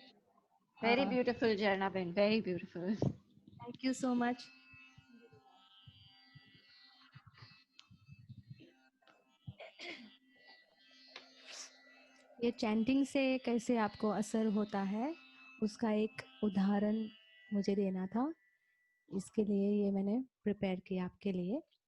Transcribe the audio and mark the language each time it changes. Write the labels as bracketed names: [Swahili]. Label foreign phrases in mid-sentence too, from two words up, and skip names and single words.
[English] Very beautiful, Jarna Ben. Very beautiful. Thank you so much. [Hindi] ये चैंटिंग से कैसे आपको असर होता है उसका एक उदाहरण मुझे देना था, इसके लिए ये मैंने प्रिपेयर किया आपके लिए।